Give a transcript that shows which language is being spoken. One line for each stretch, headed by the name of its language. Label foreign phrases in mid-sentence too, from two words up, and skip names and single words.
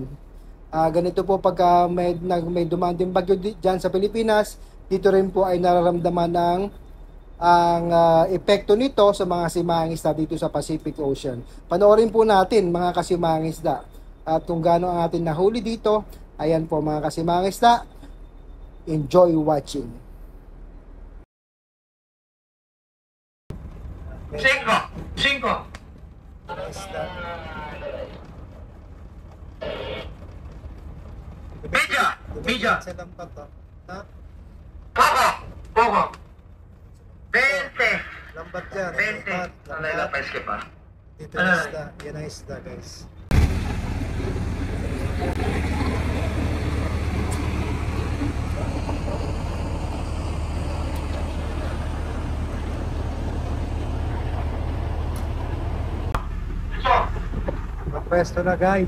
Filipino: Ganito po pagka may dumanding bagyo dyan sa Pilipinas, dito rin po ay nararamdaman ng ang epekto nito sa mga simangisda dito sa Pacific Ocean. Panoorin po natin mga kasimangisda at kung gaano ang ating nahuli dito. Ayan po mga kasimangisda.
English: Enjoy watching.
Spanish: Cinco. Cinco. Media. Media. Poco. Poco. 20.
Filipino: Lambat yan. 20. Alay, pa-escape pa. Dito ang isda. Yan ang isda guys. Pwesto na guys.